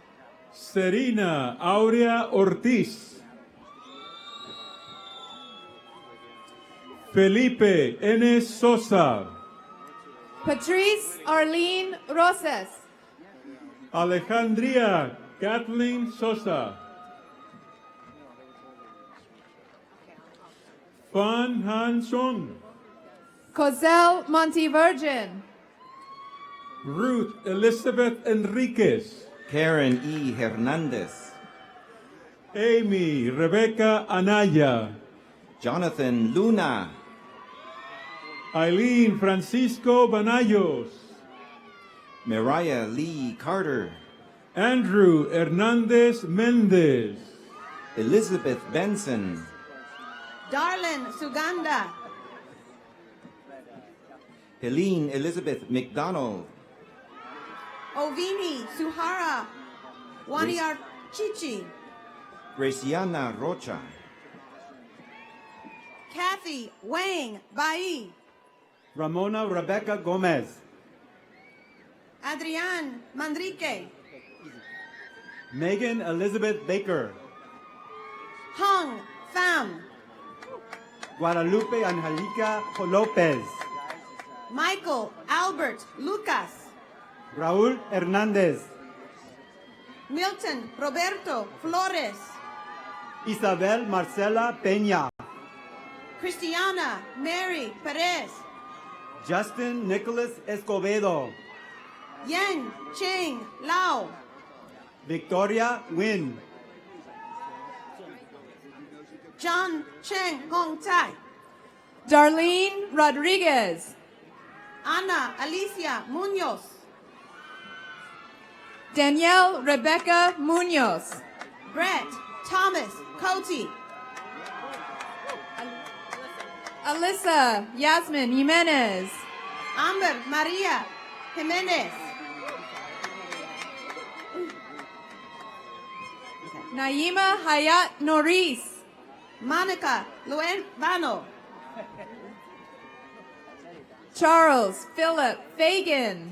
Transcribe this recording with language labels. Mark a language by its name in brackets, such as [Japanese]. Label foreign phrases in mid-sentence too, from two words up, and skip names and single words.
[English] Serena Aurea Ortiz, Felipe N. Sosa, Patrice Arlene Rosas, Alejandria Kathleen Sosa, Fan Han Song, Cosel Montevirgin, Ruth Elizabeth Enriquez, Karen E. Hernandez. Amy Rebecca Anaya, Jonathan Luna. Eileen Francisco Banayos, Mariah Lee Carter. Andrew Hernandez Mendez, Elizabeth Benson. Darlene Suganda, Helene Elizabeth McDonald. Ovini Suhara, Waniar Chichi, Graciana Rocha. Kathy Wang Bai, Ramona Rebecca Gomez. Adrian Manrique, Megan Elizabeth Baker. Hung Pham, Guadalupe Angelica Lopez. Michael Albert Lucas, Raúl Hernández. Milton Roberto Flores, Isabel Marcela Peña. Christiana Mary Perez, Justin Nicholas Escobedo. Yen Cheng Lao, Victoria Win. John Cheng Hong Tai, Darlene Rodriguez, Ana Alicia Munoz, Danielle Rebecca Munoz, Brett Thomas Cote. Alyssa Yasmin Jimenez. Amber Maria Jimenez. Naima Hayat Norris. Monica Luenvano. Charles Philip Fagan.